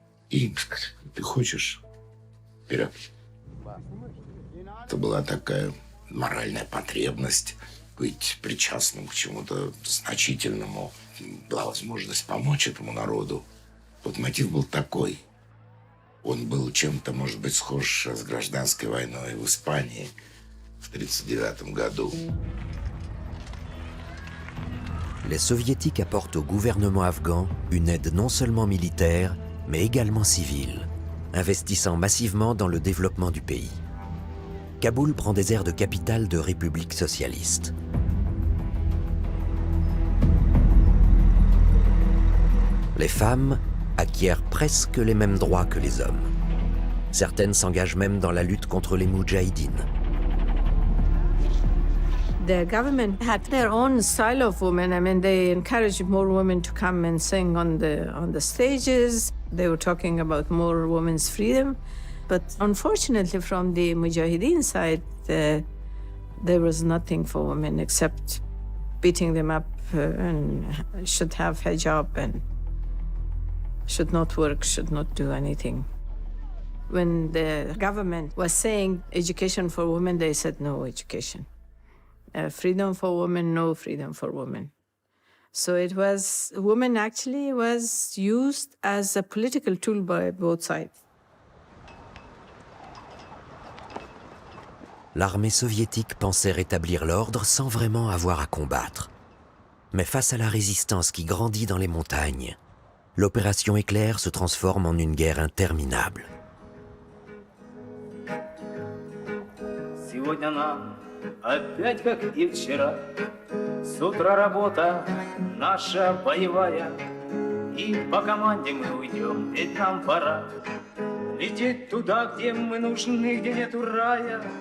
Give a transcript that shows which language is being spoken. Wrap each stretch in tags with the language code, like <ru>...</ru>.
<ru>И им сказали, ты хочешь? Вперед. Это была такая моральная потребность быть причастным к чему-то значительному. Была возможность помочь этому народу. Вот мотив был такой. Он был чем-то, может быть, схож с гражданской войной в Испании в 1939 году.</ru> <fr>Les soviétiques apportent au gouvernement afghan une aide non seulement militaire, mais également civile, investissant massivement dans le développement du pays. Kaboul prend des airs de capitale de république socialiste. Les femmes acquièrent presque les mêmes droits que les hommes. Certaines s'engagent même dans la lutte contre les moudjahidines.</fr> <en>The government had their own style of women. I mean, they encouraged more women to come and sing on the stages. They were talking about more women's freedom. But unfortunately, from the Mujahideen side, there was nothing for women except beating them up and should have hijab and should not work, should not do anything. When the government was saying education for women, they said no education. Freedom for women, no freedom for women. So it was, women actually was used as a political tool by both sides.</en> <fr>L'armée soviétique pensait rétablir l'ordre sans vraiment avoir à combattre. Mais face à la résistance qui grandit dans les montagnes, l'opération Éclair se transforme en une guerre interminable.</fr> <ru>Сегодня нам опять как и вчера, с утра работа наша боевая, и по команде мы уйдем, ведь нам пора лететь туда, где мы нужны, где нету рая.</ru>